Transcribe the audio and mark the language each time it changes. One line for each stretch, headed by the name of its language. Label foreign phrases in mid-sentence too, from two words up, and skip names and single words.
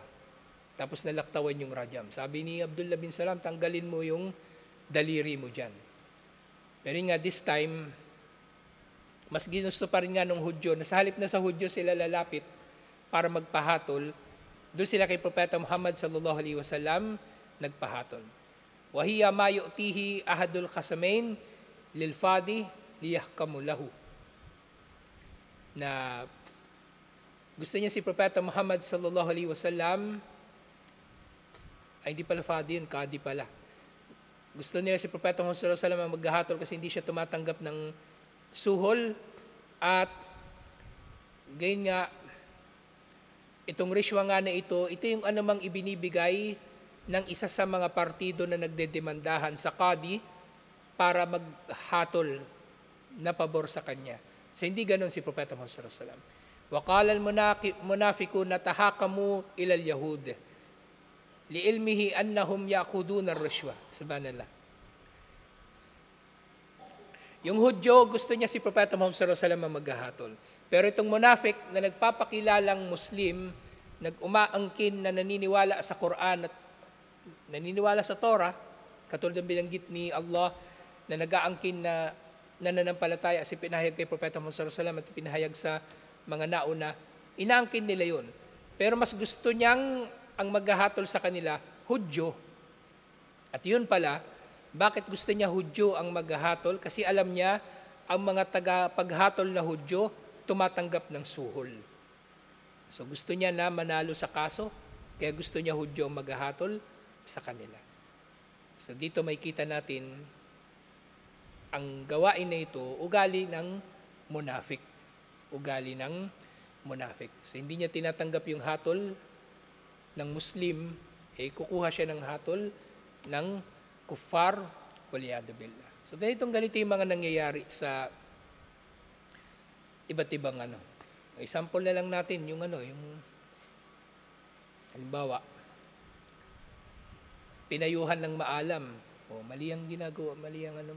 Filipino: Tapos nalaktawan yung rajam. Sabi ni Abdullah bin Salam, tanggalin mo yung daliri mo dyan. Pero nga
English: this time,
Filipino: mas ginusto pa rin nga ng Hudyo, na sa halip na sa Hudyo sila lalapit para magpahatol, doon sila kay Propeta Muhammad
Arabic: صلى الله عليه وسلم
Filipino: nagpahatol.
Arabic: وهي ما يعطيه أحد الخصمين للفادي ليحكم له.
Filipino: Na gusto niya si Propeta Muhammad
Arabic: صلى الله عليه وسلم
Filipino: Ay, hindi pala fadi yun, kadi pala. Gusto nila si Propeta Muhammad
Arabic: صلى الله عليه وسلم
Filipino: maghahatol kasi hindi siya tumatanggap ng suhol at gayon nga, itong rishwa nga na ito yung anumang ibinibigay ng isa sa mga partido na nagdedemandahan sa qadi para maghatol na pabor sa kanya. So hindi ganun si Propeta Muhammad
Arabic: صلى الله عليه وسلم. وقال المنافقون تحاكموا إلى اليهود لعلمه أنهم يأخذون الرشوة.
Filipino: Subhanallah. Yung Hudyo, gusto niya si Propeta Muhammad
Arabic: صلى الله عليه وسلم
Filipino: maghahatol. Pero itong munafik na nagpapakilalang Muslim, nag-umaangkin na naniniwala sa Quran at naniniwala sa Torah, katulad ng binanggit ni Allah na nag-aangkin na nananampalataya si pinahayag kay Propeta Muhammad
Arabic: صلى الله عليه وسلم
Filipino: at pinahayag sa mga nauna, inaangkin nila yun. Pero mas gusto niyang ang maghahatol sa kanila, Hudyo. At yun pala, bakit gusto niya Hudyo ang maghahatol? Kasi alam niya, ang mga taga-paghatol na Hudyo, tumatanggap ng suhol. So gusto niya na manalo sa kaso, kaya gusto niya Hudyo ang maghahatol sa kanila. So dito may kita natin, ang gawain na ito, ugali ng munafik. Ugali ng munafik. So hindi niya tinatanggap yung hatol ng Muslim, kukuha siya ng hatol ng kuffar,
Arabic: والعياذ بالله.
Filipino: So ganito yung mga nangyayari sa iba't ibang example na lang natin yung yung halimbawa, pinayuhan ng maalam, mali ang ginagawa, mali ang mo.